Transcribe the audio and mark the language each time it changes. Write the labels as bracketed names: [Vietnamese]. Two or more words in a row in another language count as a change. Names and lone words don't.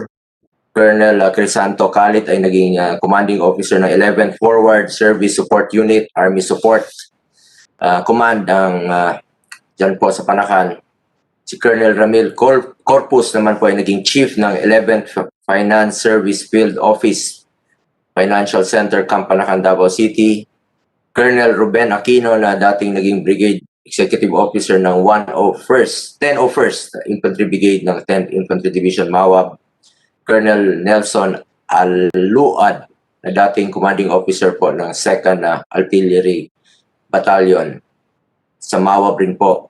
[Filipino] Colonel Crisanto Calit ay naging commanding officer ng 11th Forward Service Support Unit, Army Support Command ng dyan po sa Panacan. Si Colonel Ramil Corpus naman po ay naging chief ng 11th Finance Service Field Office, Financial Center, Camp Panacan, Davao City. Colonel Ruben Aquino na dating naging Brigade Executive Officer ng 1001st Infantry Brigade ng 10th Infantry Division, Mawab. Colonel Nelson Aluad na dating Commanding Officer po ng 2nd Artillery Battalion sa Mawab rin po.